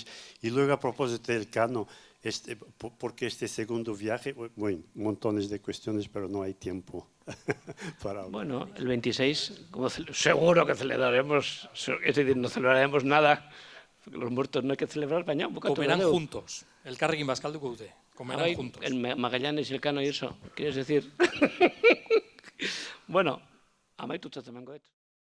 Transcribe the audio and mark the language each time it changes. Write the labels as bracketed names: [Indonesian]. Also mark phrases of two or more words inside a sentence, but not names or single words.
[Spanish] Y luego, a propósito del Cano, porque este segundo viaje, bueno, montones de cuestiones, pero no hay tiempo para hablar. Bueno, el 26, seguro que celebraremos, es decir, no celebraremos nada, porque los muertos no hay que celebrar, baina, comerán juntos, el [Basque] Elkarrekin bazkalduko dute, [Spanish] comerán juntos. El Magallanes y el Cano y eso, ¿quieres decir? [Basque] Bueno, amaitutza emango dut.